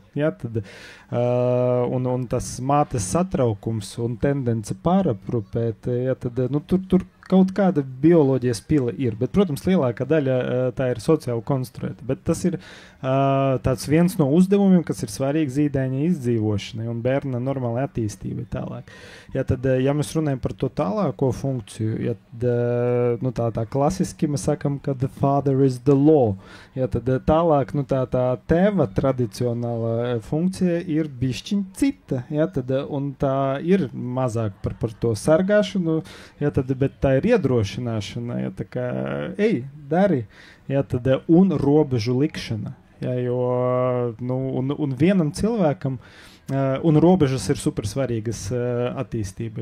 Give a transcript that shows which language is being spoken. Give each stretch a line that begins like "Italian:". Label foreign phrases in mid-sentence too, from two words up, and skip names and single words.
Latvian: Ja, tad, un tas mātes satraukums un tendence pāraprupēt, ja, tad, tur kaut kāda bioloģijas pila ir, bet, protams, lielākā daļa tā ir sociāli konstruēta, bet tas ir tāds viens no uzdevumiem, kas ir svarīgi zīdaiņa izdzīvošanai un bērna normālai attīstībai tālāk. Ja, tad, ja mēs runājam par to tālāko funkciju, ja, tad, tā klasiski mēs sakam, ka
English: the father is the law.
Latvian: Ja, tad tālāk, tā tēva tradicionāla funkcija ir bišķiņ cita, ja, tad, un tā ir mazāk par to sargāšanu, ja, tad, bet tā ir iedrošināšana, ja, tā kā, dari, ja, tad, un robežu likšana, ja, jo, un vienam cilvēkam, un robežas ir super svarīgas attīstībai.